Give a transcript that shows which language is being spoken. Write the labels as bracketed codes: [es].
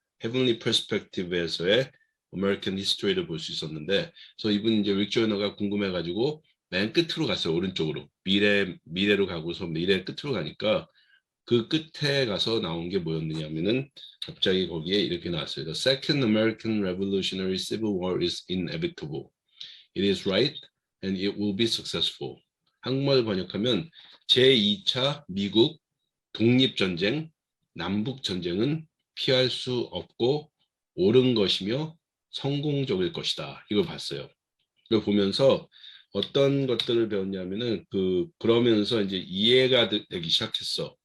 [en] Heavenly Perspective [ko] 에서의 [en] American History [ko] 를 볼 수 있었는데, 그래서 이분 이제 릭 조이너가 궁금해가지고 맨 끝으로 갔어요, 오른쪽으로. 미래로 가고서 미래 끝으로 가니까 그 끝에 가서 나온 게 뭐였느냐면은 갑자기 거기에 이렇게 나왔어요. [en] The Second American Revolutionary Civil War is inevitable. It is right and it will be successful. [ko] 한국말 번역하면 제2차 미국 독립전쟁, 남북전쟁은 피할 수 없고 옳은 것이며 성공적일 것이다. 이걸 봤어요. 이걸 보면서 어떤 것들을 배웠냐면은 그러면서 이제 이해가 되기 시작했어.